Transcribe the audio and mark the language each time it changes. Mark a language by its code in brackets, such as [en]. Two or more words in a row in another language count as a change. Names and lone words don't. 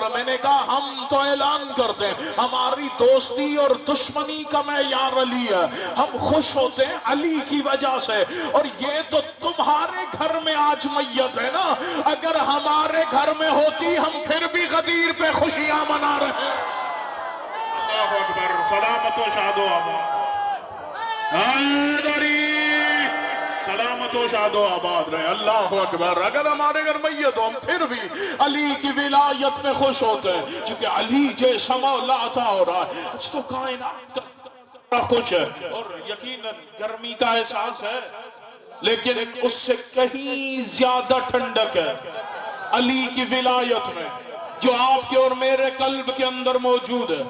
[ur] میں نے کہا ہم تو اعلان کرتے ہیں ہماری دوستی اور دشمنی کا معیار علی ہے۔ ہم خوش ہوتے ہیں علی کی وجہ سے، اور یہ تو تمہارے گھر میں آج میت ہے نا، اگر ہمارے گھر میں ہوتی ہم پھر بھی غدیر پہ خوشیاں منا رہے ہیں۔ [ar] اللہ اکبر۔ [ur] سلامت و شاد و آباد۔ حیدری سلامت و شاد و آباد رہے۔ [ar] اللہ اکبر۔ [ur] اگر ہمارے گھر میت ہو ہم پھر بھی علی کی ولایت میں خوش ہوتے ہیں چونکہ علی جیسا مولا عطا ہو رہا ہے۔ آج تو کائنات کا خوش ہے، اور یقیناً گرمی کا احساس ہے لیکن اس سے کہیں زیادہ ٹھنڈک ہے علی کی ولایت میں، جو آپ کے اور میرے قلب کے اندر موجود ہے۔